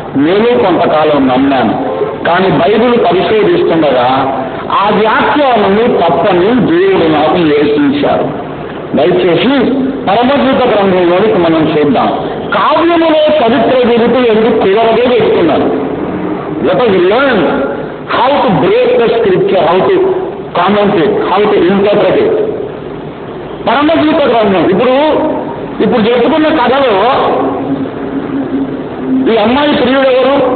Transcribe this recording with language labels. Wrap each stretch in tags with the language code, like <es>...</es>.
<te>నేను కొంతకాలం నమ్మాను. కానీ బైబిల్ పరిశోధిస్తుండగా ఆ వ్యాఖ్యానాన్ని తప్పని దేవుడు నాకు నేర్పించారు. దయచేసి పరమగీత గ్రంథంలోనికి మనం చూద్దాం. కావ్యములో చరిత్ర గురించి ఎందుకు క్లియర్గా చెప్తున్నారు.</te> <en>Let us learn how to break the scripture, how to comment it, how to interpret it.</en> <te>పరమగీత గ్రంథం ఇప్పుడు చెప్పుకున్న కథలో ఈ అమ్మాయి ప్రియుడు ఎవరు?</te>